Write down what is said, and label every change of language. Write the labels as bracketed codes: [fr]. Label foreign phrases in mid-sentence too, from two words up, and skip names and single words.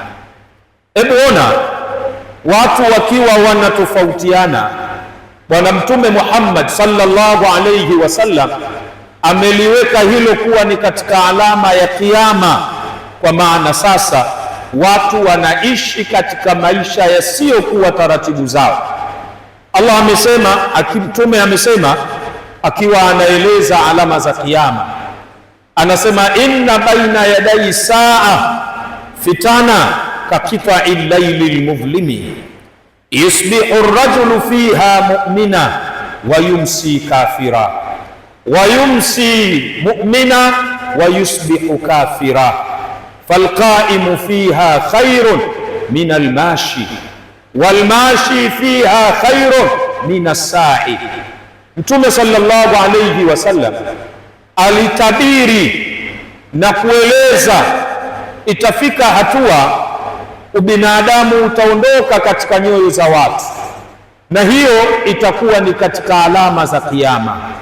[sw] Hebu ona, watu wakiwa wanatofautiana, Bwana Mtume Muhammad [ar] صلى الله عليه وسلم [sw] ameliweka hilo kuwa ni katika alama ya kiyama, kwa maana sasa watu wanaishi katika maisha yasiyokuwa taratibu zao. Allah amesema, Mtume amesema akiwa anaeleza alama za kiyama, anasema [ar] إن بين يدي الساعة فتنا كقطع الليل المظلم يصبح الرجل فيها مؤمنا ويمسي كافرا ويمسي مؤمنا ويصبح كافرا فالقائم فيها خير من الماشي والماشي فيها خير من الساعي. [sw] Mtume [ar] صلى الله عليه وسلم [sw] alitabiri na kueleza itafika hatua ubinadamu utaondoka katika nyoyo za watu, na hiyo itakuwa ni katika alama za kiyama.